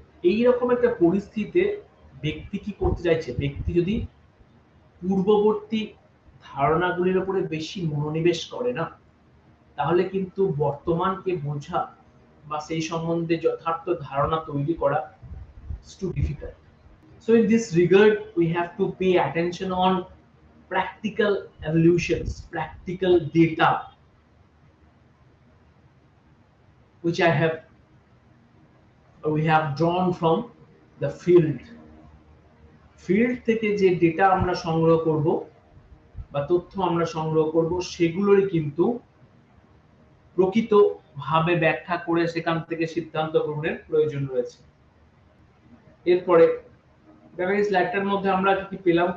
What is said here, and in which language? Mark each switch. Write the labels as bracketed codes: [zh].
[bn] এইরকম একটা পরিস্থিতিতে ব্যক্তি কি করতে চাইছে? ব্যক্তি যদি পূর্ববর্তী ধারণাগুলির উপরে বেশি মনোনিবেশ করে না, তাহলে কিন্তু বর্তমানকে বোঝা বা সেই সম্বন্ধে যথার্থ ধারণা তৈরি করা [en] is too difficult. So in this regard, we have to pay attention on practical evolutions, practical data, which we have drawn from the field. [bn] Field থেকে যে ডেটা আমরা সংগ্রহ করব বা তথ্য আমরা সংগ্রহ করব, সেগুলোরই কিন্তু প্রকৃতভাবে ব্যাখ্যা করে সেখান থেকে সিদ্ধান্ত গ্রহণের প্রয়োজন রয়েছে। এরপরে দেখা গেছে ল্যাটার মধ্যে আমরা কি পেলাম?